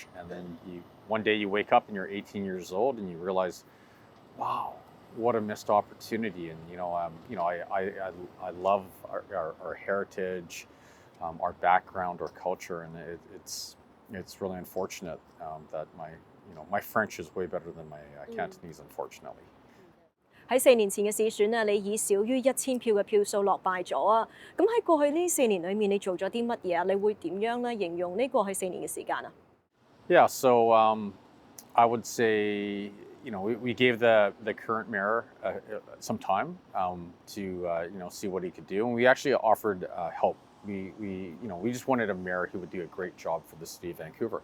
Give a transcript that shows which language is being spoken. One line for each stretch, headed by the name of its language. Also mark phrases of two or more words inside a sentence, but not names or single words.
English: And then one day you wake up and you're 18 years old and you realize, wow, what a missed opportunity. And, I love our heritage, our background, our culture. And it's really unfortunate that my French is way better than my Cantonese, unfortunately.
Cantonese: 喺4年前嘅市選啊，你以少於1000票嘅票數落敗咗啊！咁喺過去呢4年裏面，你做咗啲乜嘢啊？你會點樣咧形容呢過去4年嘅時間啊
English: ？Yeah, so I would say we gave the current mayor some time to see what he could do, and we actually offered help. We just wanted a mayor who would do a great job for the city of Vancouver.